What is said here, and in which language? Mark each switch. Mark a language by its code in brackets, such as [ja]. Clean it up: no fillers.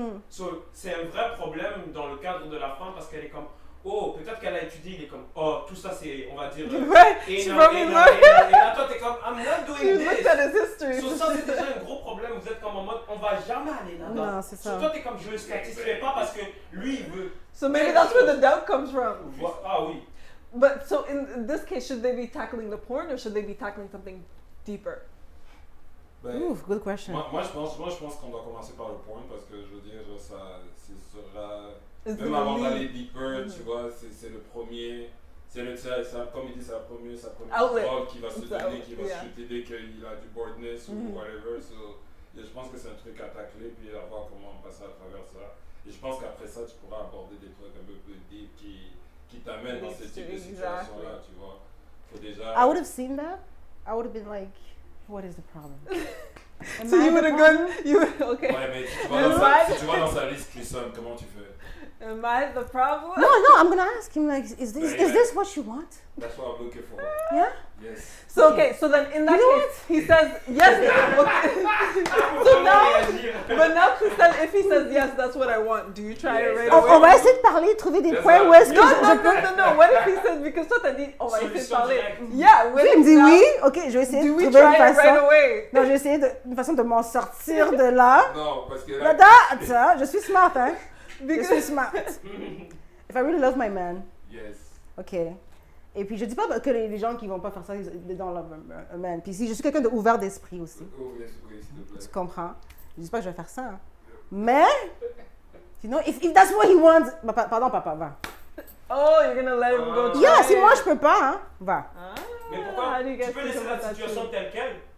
[fr] So, c'est un vrai problème dans le cadre de la femme parce qu'elle est comme, oh, peut-être qu'elle a étudié, il est comme, oh, tout ça c'est, on va dire, et là toi t'es comme, [en] I'm not doing this. [fr] So, ça c'est déjà un gros problème, vous êtes comme en mode, on va jamais aller là-bas. Non, c'est ça. So, toi t'es comme, je ne le satisfais pas parce que lui il veut. [en] So maybe that's where the doubt comes from. [fr] Ah oui. [en] But so in this case, should they be tackling the porn or should they be tackling something deeper? Oof, good question. [fr] Moi je pense qu'on doit commencer par le porn parce que je veux dire, ça sera... Même avant d'aller deeper, tu vois, c'est le premier, comme il dit, c'est sa première drogue qui va se donner, qui va se shooter dès qu'il a du boredness ou whatever. So, je pense que c'est un truc à tacler, puis à voir comment passer à travers ça. Et je pense qu'après ça, tu pourras aborder des trucs un peu plus deep qui t'amènent dans ce type de situation-là, tu vois. Faut déjà... [en] I would have seen that. I would have been like, what is the problem? So you would have gone, okay. [fr] Ouais, mais si tu vas dans sa liste threesome, comment tu fais? [en] Am I the problem? No, I'm gonna ask him like, is this what you want? That's what I'm looking for. Yeah? Yes. So okay, so then in that case, he says yes. So now, but now Crystal, if he says yes, that's what I want. Do you try it right away? [fr] On va essayer de parler, trouver des points où est-ce que [en] No. What if he says, because [fr] toi t'as dit, on va essayer de parler. Yeah. Il me dit oui, ok, je vais essayer de trouver une façon. [en] Right away? [fr] Non, je vais essayer une façon de m'en sortir de là. Non, parce que là... Attends, je suis smart, hein. Je suis smart. [en] If I really love my man. Yes. Ok. [fr] Et puis je dis pas que les gens qui vont pas faire ça, ils [en] don't love a man. [fr] Puis si je suis quelqu'un d'ouvert d'esprit aussi. Oui, s'il te plaît. Tu comprends? Je dis pas que je vais faire ça. Hein. Mais, sinon, [en] if that's what he wants... [fr] Pardon, papa, va. [en] Oh, you're gonna let him go try. [fr] Yeah, si moi je peux pas, hein, va. Mais pourquoi? Tu peux laisser la situation telle quelle?